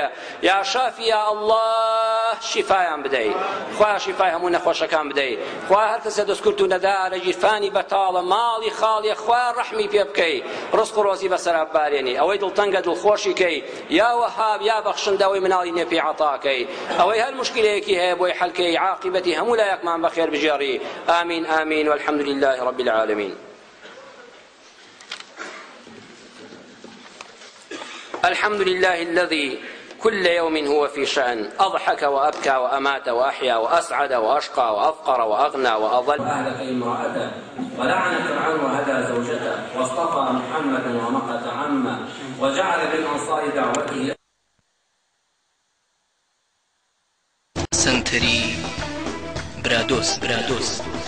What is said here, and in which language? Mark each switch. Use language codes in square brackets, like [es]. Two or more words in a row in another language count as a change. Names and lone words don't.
[ar] یا شافی یا الله [ckb] شیفایان بدەی خوایە شیفای هەموو نەخۆشەکان بدەی خوایە هەر کەسێ دەستکورت و نەدارە گیرفانی بەتاڵە ماڵی خاڵی خوایە ڕەحمی پێ بکەی ڕزق و ڕۆزی بەسەرا ببارێنی ئەوەی دڵتەنگە دڵخۆشی کەی [ar] یا وەهاب [ckb] یا بەخشندە ئەوەی مناڵی نێپی عەتاکەی ئەوەی هەر مشکلەیەکی هەیە بۆی حەلکەی عاقبەتی هەموو لایەکمان بەخێر بژێڕی ئامین ئامین [ar] والحەمد لله رب العالمین الحمد لله الذي كل يوم هو في شأن أضحك وأبكى وأمات وأحيا وأسعد وأشقى وأفقر وأغنى وأضل وأهلك امرأته ولعن فرعون وهدى زوجته واصطفى محمدا ومقت عمه وجعل بالأنصار دعوته سنتري برادوس